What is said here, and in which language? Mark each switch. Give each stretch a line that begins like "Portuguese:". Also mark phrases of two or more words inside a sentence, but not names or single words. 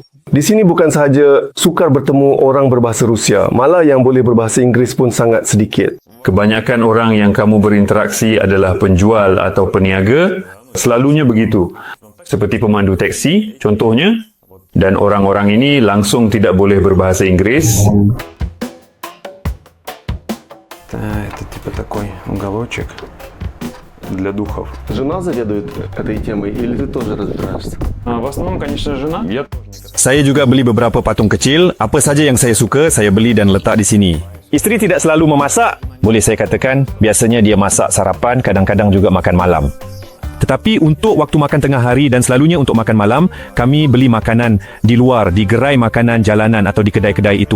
Malay: Di sini bukan sahaja sukar bertemu orang berbahasa Rusia, malah yang boleh berbahasa Inggeris pun sangat sedikit. Kebanyakan orang yang kamu berinteraksi adalah penjual atau peniaga, selalunya begitu. Seperti pemandu teksi, contohnya. Dan orang-orang ini langsung tidak boleh berbahasa Inggris.
Russian: Это типа такой уголочек для духов. Жена заведует этой темой или ты тоже разбираешься? В основном, конечно, жена.
Malay: Saya juga beli beberapa patung kecil. Apa saja yang saya suka, saya beli dan letak di sini. Isteri tidak selalu memasak. Boleh saya katakan, biasanya dia masak sarapan, kadang-kadang juga makan malam. Tetapi untuk waktu makan tengah hari dan selalunya untuk makan malam, kami beli makanan di luar, di gerai makanan jalanan atau di kedai-kedai itu.